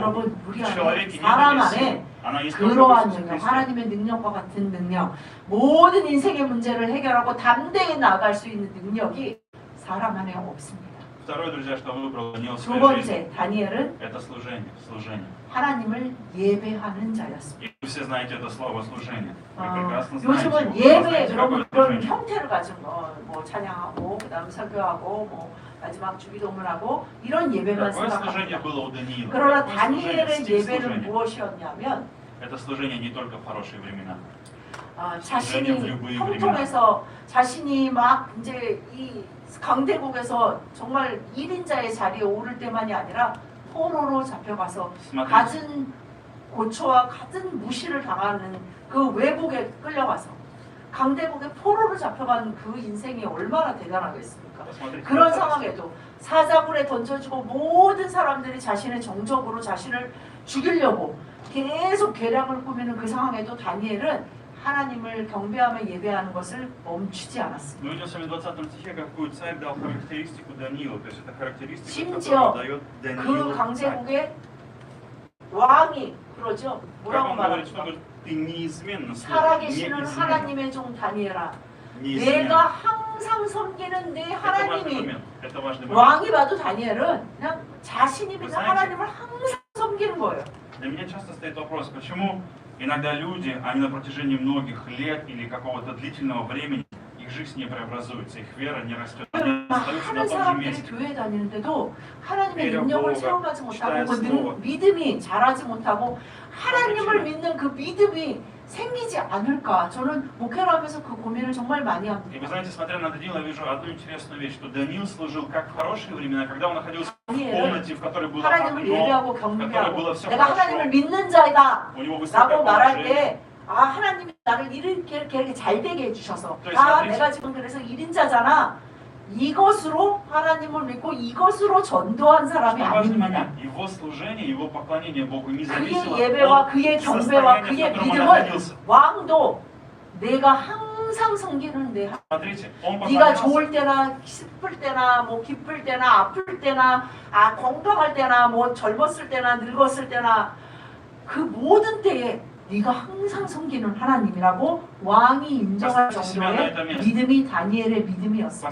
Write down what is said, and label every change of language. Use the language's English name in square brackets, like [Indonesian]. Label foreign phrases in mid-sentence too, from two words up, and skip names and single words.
[Korean] 여러분, 우리 [Russian] В [Korean] 안에 [Russian] человеке нет [Korean] 사람 [Russian] этой силы. [Korean] 안에 [Russian] Она есть только в [Korean] 그러한 [Russian] Иисусе [Korean] 능력, [Russian] Христе. [Korean] 하나님의 능력과 같은 능력, 모든 인생의 문제를 해결하고 담대히 나아갈 수 있는 능력이 사람 안에 없습니다. [Russian] Второе, друзья, что выбрал Даниил в [Korean] 두 [Russian] своей жизни, [Korean] 번째, 다니엘은 [Russian] это служение. [Korean] 하나님을 예배하는 자였습니다. [Russian] И вы все знаете это слово служение. Вы [Korean] 아, [Russian] прекрасно знаете [Korean] 요즘은 [Russian] его. Вы [Korean] 예배에 [Russian] знаете, [Korean] 그런 [Russian] какое [Korean] 그런 [Russian] служение. [Korean] 형태를 가진 뭐 찬양하고 그다음 설교하고 뭐 마지막 주기도문하고 이런 예배만 [Russian] Какое служение [Korean] 생각합니다. [Russian] было у Даниила? [Korean] 그러나 [Russian] Какое служение, [Korean] 다니엘의 [Russian] стиль [Korean] 예배는 [Russian] служения? [Korean] 무엇이었냐면 [Russian] Это служение не только в хорошие времена. [Korean] 자신이 형통해서 자신이 막 이제 이 강대국에서 정말 1인자의 자리에 오를 때만이 아니라 포로로 잡혀가서 [Russian] Смотрите, [Korean] 갖은 고초와 갖은 무시를 당하는 그 외국에 끌려가서 강대국의 포로로 잡혀간 그 인생이 얼마나 대단하겠습니까? [Russian] посмотрите. [Korean] 그런 상황에도 사자굴에 던져지고 모든 사람들이 자신의 정적으로 자신을 죽이려고 계속 계략을 꾸미는 그 상황에도 다니엘은 하나님을 경배하며 예배하는 것을 멈추지 않았습니다. [Russian] Мы видим с вами в 20 стихе, какую царь дал характеристику Даниилу. То есть это характеристика, [Korean] 심지어 [Russian] которую дает [Korean] 그 [Russian] Даниилу царь. [Korean] 강대국의 왕이 그러죠. [Russian] Как [Korean] 뭐라고 [Russian] он говорит, что [Korean] 말합니까? [Russian] он говорит, ты неизменно служишь, [Korean] 살아계시는 [Russian] неизменно. [Korean] 하나님의 종 다니엘아, [Russian] Неизменно. [Korean] 내가 항상 섬기는 내 [Russian] Это важный [Korean] 하나님이, [Russian] момент. Это важный момент. [Korean] 왕이 봐도 다니엘은 그냥 자신이 믿는 [Russian] знаете, [Korean] 하나님을 항상 섬기는 거예요. [Russian] Для меня часто стоит вопрос, почему иногда люди, они на протяжении многих лет или какого-то длительного времени, их жизнь не преобразуется, их вера не растет, они остаются на [Korean] 많은 [Russian] том же [Korean] 사람들이 [Russian] месте. [Korean] 교회 다니는데도 하나님의 내려 능력을 보호가 체험하지 못하고 그 시다에서 믿음이 자라지 못하고 하나님을 그렇죠. 믿는 그 믿음이 생기지 않을까. 저는 목회를 하면서 그 고민을 정말 많이 [Russian] И вы [Korean] 합니다. [Russian] знаете, смотря на Даниила, я вижу одну интересную вещь, что Даниил служил как в хорошие времена, когда он находился в [Korean] 다니엘은 [Russian] комнате, в которой было [Korean] 하나님을 [Russian] окно, [Korean] 예배하고 [Russian] в которой [Korean] 경배하고 [Russian] было все [Korean] 내가 하나님을 [Russian] хорошо, [Korean] 믿는 자이다 [Russian] у него высокое [Korean] 라고 말할 положение. 때 아, 하나님이 나를 이렇게 잘 되게 해주셔서 또 아, 있어요. 내가 지금 그래서 1인자잖아. 이것으로 하나님을 믿고 이것으로 전도한 사람이 [Russian] Что важный [Korean] 아닙니다. [Russian] момент, его служение, его поклонение Богу не [Korean] 그의 [Russian] зависело [Korean] 예배와 [Russian] от [Korean] 그의 경배와 [Russian] состояния, в [Korean] 그의 [Russian] котором он [Korean] 믿음은 [Russian] находился. [Korean] 왕도 내가 항상 섬기는 내 [Russian] Смотрите, он [Korean] 네가 [Russian] поклонялся [Korean] 좋을 때나 슬플 때나 뭐 기쁠 때나 아플 때나 건강할 때나 뭐 젊었을 때나 늙었을 때나 그 모든 때에 네가 항상 섬기는 하나님이라고 왕이 인정할 정도의 믿음이 다니엘의 믿음이었어.